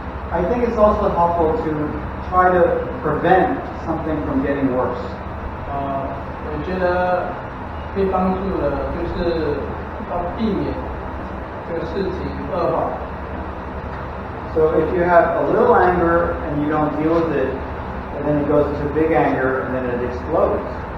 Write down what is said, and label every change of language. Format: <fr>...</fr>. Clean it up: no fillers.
<en>I think it's also helpful to try to prevent something from getting worse.</en> <zh>我觉得可以帮助的就是要避免这个事情恶化。</zh> <en>So if you have a little anger and you don't deal with it, and then it goes to big anger and then it explodes.</en>